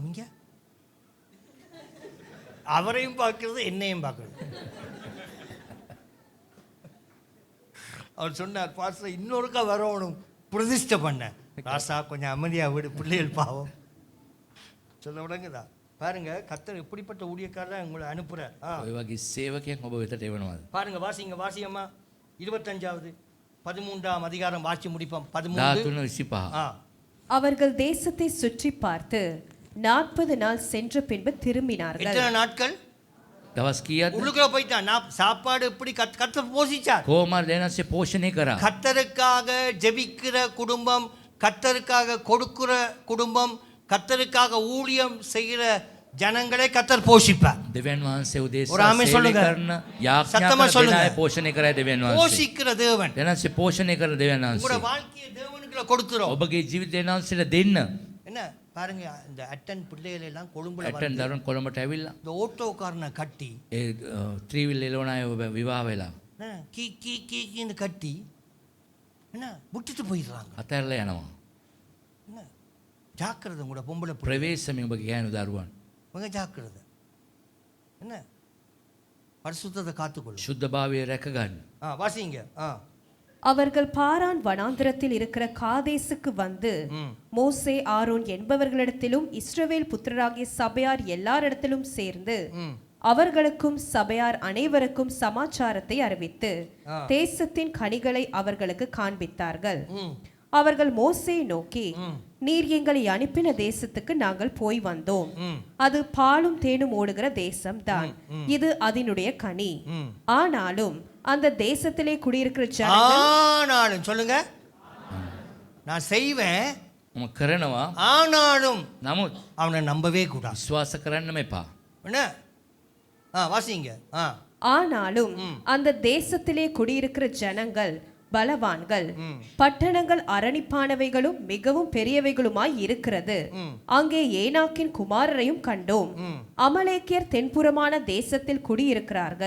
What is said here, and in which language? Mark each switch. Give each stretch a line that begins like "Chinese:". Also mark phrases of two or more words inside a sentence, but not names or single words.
Tamil: இங்க அவரையும் பார்க்கறது என்னையும் பார்க்கறது. அவர் சொன்னார், பாஸ்டர் இன்னொருக்கா வரணும் பிரதிஷ்டை பண்ண. ராசா கொஞ்சம் அமைதியா விடு, பிள்ளைகள் பாவம். சொல்ல விடங்குதா பாருங்க, கர்த்தர் எப்படிப்பட்ட ஊழியக்காரர் உங்களை அனுப்புறார்.
Sinhala: ඔය වගේ සේවකයෙක් ඔබ වෙතට එවනවාද?
Tamil: பாருங்க, வாசியம்மா 25வது 13ஆம் அதிகாரம் வாசி முடிப்போம். 13. 13:25. அவர்கள் தேசத்தை சுற்றி பார்த்து 40 நாள் சென்ற பின்பு திரும்பினார்கள். எத்தனை நாட்கள்?
Sinhala: දවස් කීයක්ද?
Tamil: உள்ளுக்குள்ள போயிட்டான். சாப்பாடு எப்படி கர்த்தர் போஷிச்சார்.
Sinhala: කොහොමද දෙනාසේ පෝෂණය කරා?
Tamil: கர்த்தருக்காக ஜெபிக்கிற குடும்பம், கர்த்தருக்காக கொடுக்கிற குடும்பம், கர்த்தருக்காக ஊழியம் செய்கிற ஜனங்களை கர்த்தர் போஷிப்பார்.
Sinhala: දෙවියන් වහන්සේ
Tamil: ஒரு
Sinhala: උදෙසා ආමෙන් සේවය
Tamil: சொல்லுங்க.
Sinhala: කරන යාඥා
Tamil: சத்தமா
Sinhala: කරන
Tamil: சொல்லுங்க.
Sinhala: දෙනාය පෝෂණය කරයි දෙවියන් වහන්සේ.
Tamil: போஷிக்கிற தேவன்
Sinhala: දෙනාසේ පෝෂණය කරන දෙවියන්
Tamil: உங்களோட
Sinhala: වහන්සේ.
Tamil: வாழ்க்கையை தேவனுக்குள்ள கொடுத்துரும்.
Sinhala: ඔබගේ ජීවිතය දෙවියන් වහන්සේට දෙන්න.
Tamil: என்ன பாருங்க, இந்த அட்டன் பிள்ளைகள் எல்லாம் கொழும்புல
Sinhala: ඇටන්
Tamil: வந்து
Sinhala: දරුවන් කොළඹට ඇවිල්ලා
Tamil: இந்த ஓட்டோக்காரனை கட்டி
Sinhala: ඒ ත්‍රීවිල් එළවන අය විවාහ වෙලා
Tamil: என்ன கீ கீ கீ கீன்னு கட்டி என்ன விட்டுட்டு போயிடுறாங்க.
Sinhala: අතැරලා යනවා.
Tamil: என்ன ஜாக்கிரதை கூட பொம்பளை பிள்ளை.
Sinhala: ප්‍රවේශමෙන් ඔබ ගෑනු දරුවන්.
Tamil: இவங்க ஜாக்கிரதை. என்ன பரிசுத்தத்தை காத்துக்கொள்ளும்.
Sinhala: ශුද්ධභාවය රැකගන්න.
Tamil: வாசிங்க. அவர்கள் பாரான் வனாந்திரத்தில் இருக்கிற காதேசுக்கு வந்து மோசே ஆரோன் என்பவர்களிடத்திலும் இஸ்ரவேல் புத்திரராகிய சபையார் எல்லாரிடத்திலும் சேர்ந்து அவர்களுக்கும் சபையார் அனைவருக்கும் சமாச்சாரத்தை அறிவித்து தேசத்தின் கனிகளை அவர்களுக்கு காண்பித்தார்கள். அவர்கள் மோசேயை நோக்கி, நீர் எங்களை அனுப்பின தேசத்துக்கு நாங்கள் போய் வந்தோம். அது பாலும் தேனும் ஓடுகிற தேசம்தான். இது அதனுடைய கனி. ஆனாலும் அந்த தேசத்திலே குடியிருக்கிற ஜனங்கள், ஆனாலும் சொல்லுங்க, நான் செய்வேன்
Sinhala: මම කරනවා.
Tamil: ஆனாலும்
Sinhala: නමුත්
Tamil: அவனை நம்பவே கூடாது.
Sinhala: විශ්වාස කරන්නම එපා.
Tamil: என்ன வாசிங்க. ஆனாலும் அந்த தேசத்திலே குடியிருக்கிற ஜனங்கள் பலவான்கள், பட்டணங்கள் அரணிப்பானவைகளும் மிகவும் பெரியவைகளுமாய் இருக்கிறது. அங்கே ஏனாக்கின் குமாரரையும் கண்டோம். அமலேக்கியர் தென்புறமான தேசத்தில் குடியிருக்கிறார்கள்.